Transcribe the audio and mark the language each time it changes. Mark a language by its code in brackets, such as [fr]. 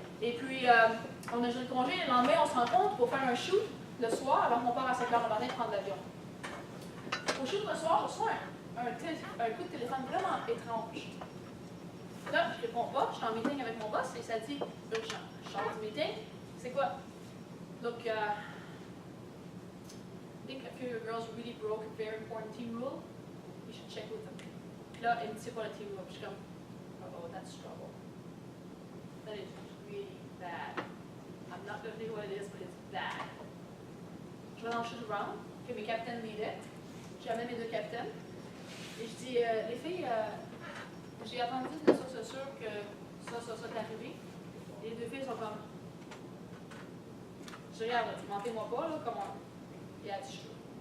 [fr] Et puis, on a une journée de congé. Le lendemain, on se rencontre pour faire un shoot le soir, alors qu'on part à 5h le matin prendre l'avion. Au shoot le soir, je reçois un coup de téléphone vraiment étrange. Là, je réponds pas, je suis en meeting avec mon boss et ça dit, là, je sors du meeting. C'est quoi? [en] Look, I think a few of your girls really broke a very important team rule. You should check with them. [fr] Puis là, elle me dit c'est quoi le team rule? Puis je suis comme, [en] oh, that's trouble. That is really bad. I'm not going to tell you what it is, but it's bad. [fr] Je vais dans le shoot round, que mes capitaines m'aidaient. J'amène mes deux capitaines. Et je dis, les filles, j'ai attendu de ça, c'est sûr que ça est arrivé. Et les deux filles sont comme, je regarde, mentez-moi pas, là, comment? [en] Yeah, it's true.